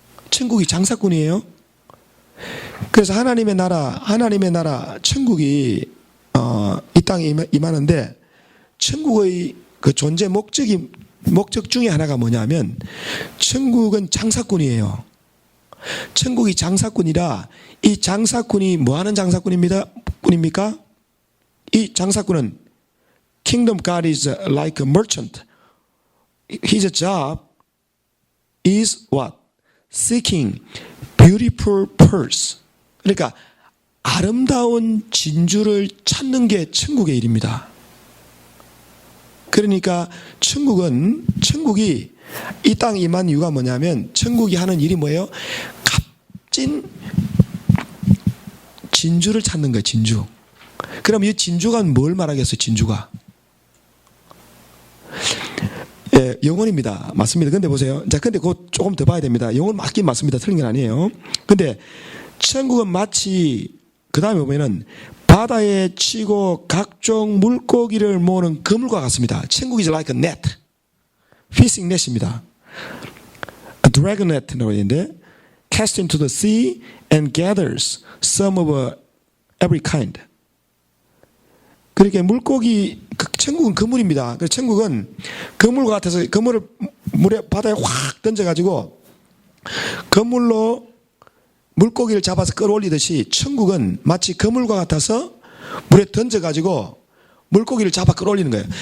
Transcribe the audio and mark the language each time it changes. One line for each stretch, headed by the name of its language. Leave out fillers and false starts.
Korean: 천국이 장사꾼이에요. 그래서 하나님의 나라, 천국이 이 땅에 임하는데 천국의 그 존재 목적 중에 하나가 뭐냐면 천국은 장사꾼이에요. 천국이 장사꾼이라 이 장사꾼이 뭐 하는 장사꾼입니까? 이 장사꾼은
English: Kingdom God is like a merchant. His job is what? Seeking beautiful pearls.
Korean: 그러니까 아름다운 진주를 찾는 게 천국의 일입니다. 그러니까 천국이 이 땅에 임한 이유가 뭐냐면 천국이 하는 일이 뭐예요? 값진 진주를 찾는 거예요. 진주. 그럼 이 진주가 뭘 말하겠어요? 진주가 영혼입니다. 맞습니다. 근데 보세요. 자, 근데 그거 조금 더 봐야 됩니다. 영혼 맞긴 맞습니다. 틀린 건 아니에요. 근데 천국은 마치 그 다음에 보면은 바다에 치고 각종 물고기를 모으는 그물과 같습니다. 천국이
English: like a net, fishing net입니다. A dragon net
Korean: 라고 있는데
English: cast into the sea and gathers some of every kind.
Korean: 그러니까 천국은 그물입니다. 그래서 천국은 그물과 같아서 그물을 바다에 확 던져가지고 그물로 물고기를 잡아서 끌어올리듯이 천국은 마치 그물과 같아서 물에 던져가지고 물고기를 잡아 끌어올리는 거예요.